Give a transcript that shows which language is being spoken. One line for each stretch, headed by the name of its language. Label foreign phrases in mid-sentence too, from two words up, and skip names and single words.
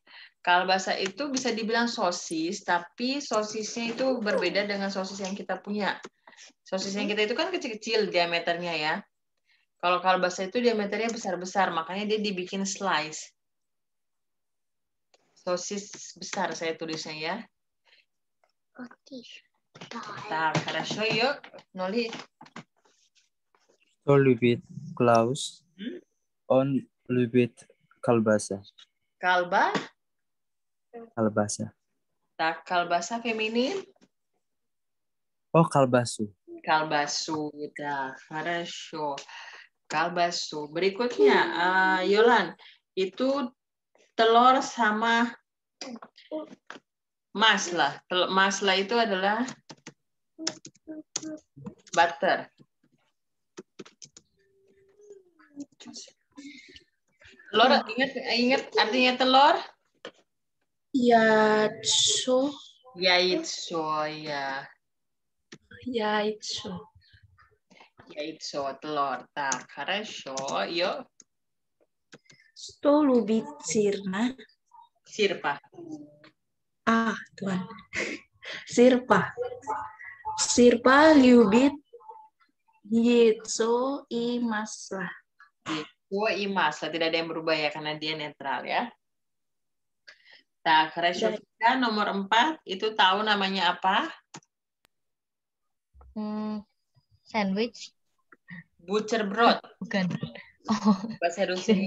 Indonesian: Kalbasa itu bisa dibilang sosis, tapi sosisnya itu berbeda dengan sosis yang kita punya. Sosis yang kita itu kan kecil-kecil diameternya ya. Kalau kalbasa itu diameternya besar-besar, makanya dia dibikin slice. Sosis besar saya tulisnya ya.
Russian: Так, хорошо, yuk. Noli. Что любит Klaus? Он любит колбаса. Kalba. Колбаса.
Indonesian: Tak, kalbasa feminin. Oh, kalbasu. Kalbasu. Dah,
Russian: хорошо. Kalbasu.
Indonesian: Berikutnya, Yolan. Itu telur sama masla. Masla itu adalah butter. Telur, ingat artinya telur? Yaitso. Yaitso, ya. Yaitso. Yaitso, telur. Tak,
Russian: хорошо. Yuk. Что любит сырна? Sirpa.
Indonesian: Tuhan. Sirpa.
Russian: Sirpa любит яйцо и масло. Яйцо и масло.
Indonesian: Tidak ada yang berubah ya, karena dia netral ya.
Russian: Tak, хорошо.
Indonesian: Nomor 4, itu tahu namanya apa? Sandwich. Butterbrot. Bukan. Oh. Bahasa Rusianya.